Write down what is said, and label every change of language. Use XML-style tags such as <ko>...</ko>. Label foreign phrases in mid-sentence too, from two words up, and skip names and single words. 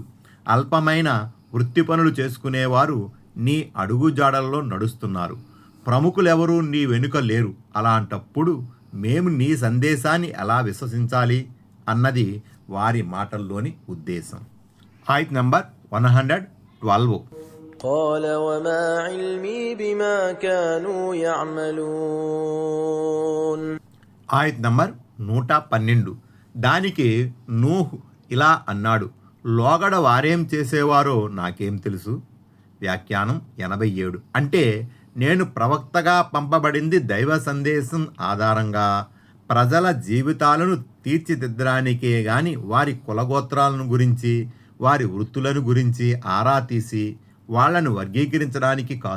<te>అల్పమైన వృత్తి పనులు చేసుకునేవారు నీ అడుగుజాడల్లో నడుస్తున్నారు. ప్రముఖులెవరూ నీ వెనుక లేరు. అలాంటప్పుడు మేము నీ సందేశాన్ని ఎలా విశ్వసించాలి అన్నది వారి మాటల్లోని ఉద్దేశం. ఆయత్ నంబర్ 112.</te> <ar>قال وما علمي بما كانوا يعملون.</ar> <te>ఆయత్ నంబర్ 112. దానికి నూహ్ ఇలా అన్నాడు, లోగడ వారేం చేసేవారో నాకేం తెలుసు. వ్యాఖ్యానం 87. అంటే నేను ప్రవక్తగా పంపబడింది దైవ సందేశం ఆధారంగా ప్రజల జీవితాలను తీర్చిదిద్దడానికే గాని వారి కులగోత్రాలను గురించి, వారి వృత్తులను గురించి ఆరా తీసి వాళ్లను వర్గీకరించడానికి కాదు.</te>